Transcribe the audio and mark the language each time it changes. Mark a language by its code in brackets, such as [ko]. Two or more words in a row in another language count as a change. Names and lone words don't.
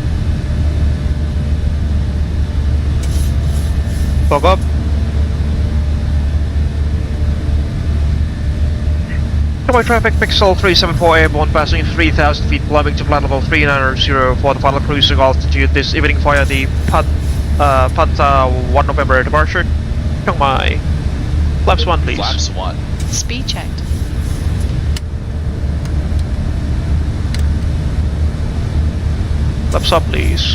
[en] Fog up. Chiang Mai traffic, Pixel 374 airborne passing 3,000 feet, climbing to flight level 390 for the final cruising altitude this evening via the Panta 1 November departure. Chiang Mai. Flaps 1 please. Flaps 1. Speed checked. Flaps up please.